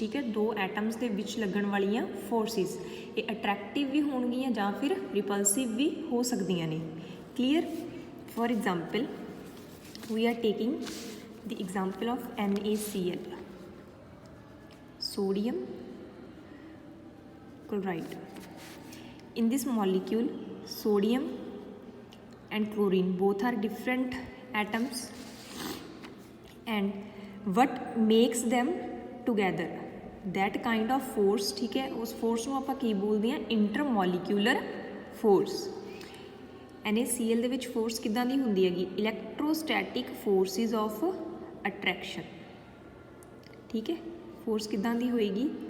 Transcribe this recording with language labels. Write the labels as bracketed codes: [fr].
[pa] ਠੀਕ ਹੈ, ਦੋ ਐਟਮਸ ਦੇ ਵਿੱਚ ਲੱਗਣ ਵਾਲੀਆਂ ਫੋਰਸਿਸ, ਇਹ ਅਟਰੈਕਟਿਵ ਵੀ ਹੋਣਗੀਆਂ ਜਾਂ ਫਿਰ ਰਿਪਲਸਿਵ ਵੀ ਹੋ ਸਕਦੀਆਂ ਨੇ। Clear? [en] For example we are taking the example of NaCl, sodium chloride. In this molecule, sodium and chlorine both are different atoms, and what makes them together, that kind of force, [hi] ठीक है, उस [en] force [pa] ਨੂੰ ਆਪਾਂ ਕੀ ਬੋਲਦੇ ਹਾਂ? [en] intermolecular force। [pa] NaCl ਦੇ ਵਿੱਚ force ਕਿੱਦਾਂ ਦੀ ਹੁੰਦੀ ਹੈਗੀ? [en] electrostatic forces of attraction। [pa] ਠੀਕ ਹੈ, force ਕਿੱਦਾਂ ਦੀ ਹੋਏਗੀ?